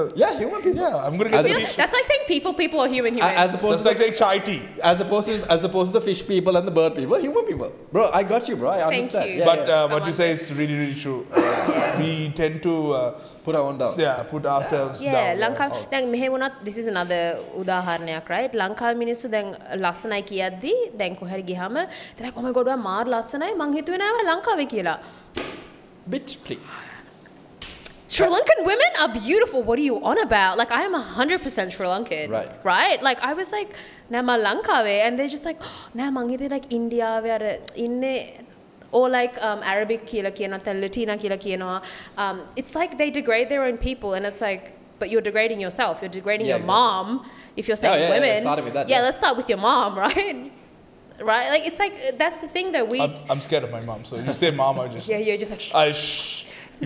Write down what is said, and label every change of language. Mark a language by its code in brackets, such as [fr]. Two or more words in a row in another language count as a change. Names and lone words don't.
[en] Yeah, human people. Yeah, I'm gonna get the As- That's like saying people are human. As opposed That's to like saying chai tea. as opposed to the fish people and the bird people, human people. Bro, I got you, bro. I Thank understand. you. Yeah, But yeah. what you say is really, really true. We tend to Put our own down. put ourselves Yeah, down. [si] ලංකාව දැන් මෙහෙ වුණත් [en] this is another [si] උදාහරණයක්, right? ලංකාවේ මිනිස්සු දැන් ලස්සනයි කියද්දි දැන් කොහරි ගියාම දැන් [en] oh my god [si] ඔයා මාර ලස්සනයි මං හිතුවේ නෑ ඔයා ලංකාවේ කියලා. [en] Bitch, please. Sri Lankan women are beautiful. What are you on about? Like I am 100% Sri Lankan. Right. Right? Like I was like [si] නෑ මං ලංකාවේ [en] and they're just like [si] නෑ මං හිතුවේ like ඉන්දියාවේ අර ඉන්නේ [en] or like Arabic [si] කියලා කියනවා නැත්නම් Latina කියලා කියනවා. [en] It's like they degrade their own people and it's like but you're degrading yourself. You're degrading Yeah, your exactly. mom if you're saying yeah, women. starting with that, yeah, yeah. let's start with your mom, right? Right? Like it's like that's the thing that we I'm scared of my mom. So you say mom, I just yeah, you're just like shh. If you